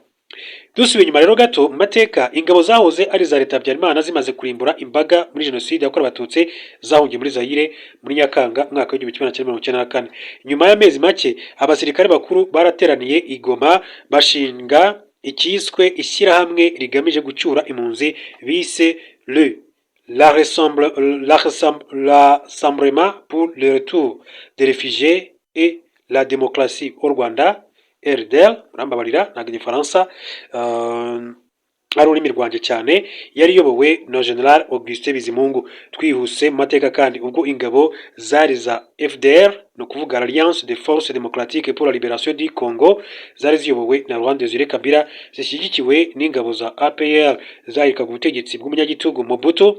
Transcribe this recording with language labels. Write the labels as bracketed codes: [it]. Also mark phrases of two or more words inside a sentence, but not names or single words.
[rw] Dusubiye inyuma rero gato mu mateka, ingabo zahoze ari za leta Habyarimana zimaze kurimbura imbaga muri jenoside yakorewe abatutsi zahungiye muri Zaire muri Nyakanga mwaka w'1994. Nyuma y'amezi make abasirikare bakuru barateraniye i Goma bashinga ikiswe ishyirahamwe rigamije gucyura impunzi bise Rassemblement pour le retour des réfugiés et la démocratie au Rwanda, RDL, murambabarira ntabwo igifaransa ari ururimi rwanjye cyane. Yari iyobowe na General Augustin Bizimungu. Twihuse mu mateka kandi, ubwo ingabo zari za FDR, no kuvuga Alliance des Forces Démocratiques pour la Libération du Congo, zari ziyobowe na Laurent Désiré Kabila, zishyigikiwe n'ingabo za APR zahirikaga ubutegetsi bw'umunyagitugu Mobutu.